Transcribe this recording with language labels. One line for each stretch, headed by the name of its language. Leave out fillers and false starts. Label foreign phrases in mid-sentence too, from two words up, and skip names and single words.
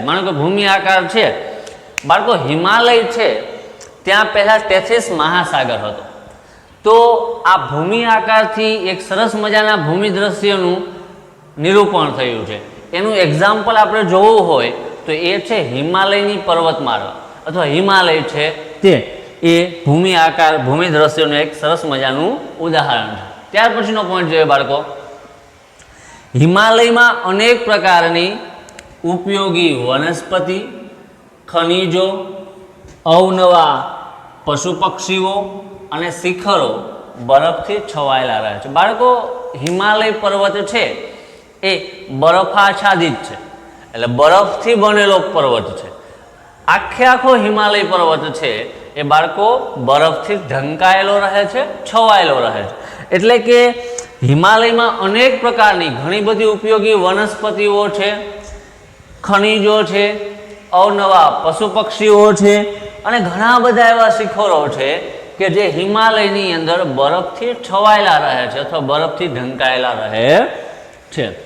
Gujarati: માનો કે ભૂમિ આકાર છે બાળકો હિમાલય છે ત્યાં પહેલા ટેથિસ મહાસાગર હતો। તો આ ભૂમિ આકારથી એક સરસ મજાના ભૂમિ દૃશ્યોનું નિરૂપણ થયું છે। એનું એક્જામ્પલ આપણે જોવું હોય તો એ છે હિમાલયની પર્વતમાળા અથવા હિમાલય છે તે એ ભૂમિ આકાર ભૂમિ દૃશ્યોનું એક સરસ મજાનું ઉદાહરણ છે। ત્યાર પછીનો પૉઇંટ જોઈએ બાળકો, હિમાલય મેં અનેક પ્રકારની ઉપયોગી વનસ્પતિ, ખનિજો, અવનવા પશુ પક્ષીઓ અને શિખરો બરફથી છવાયેલા રહે છે। બાળકો હિમાલય પર્વત છે એ બરફાચ્છાદિત છે એટલે બરફથી બનેલો પર્વત છે. આખે આખો હિમાલય પર્વત છે એ બાળકો બરફથી ઢંકાયેલો રહે છે, છવાયેલો રહે છે. એટલે કે હિમાલયમાં અનેક પ્રકારની ઘણી બધી ઉપયોગી વનસ્પતિઓ છે, ખનિજો છે, અવનવા પશુ પક્ષીઓ છે અને ઘણા બધા એવા શિખરો છે કે જે હિમાલયની અંદર બરફથી છવાયેલા રહે છે અથવા બરફથી ઢંકાયેલા રહે છે.